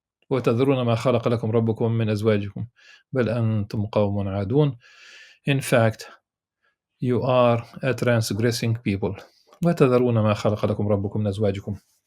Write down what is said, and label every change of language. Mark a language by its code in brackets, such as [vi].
[ar] وتذرون ما خلق لكم ربكم من أزواجكم بل أنتم قوم عادون. [en] In fact, you are a transgressing people. [ar] وتذرون ما خلق لكم ربكم من أزواجكم.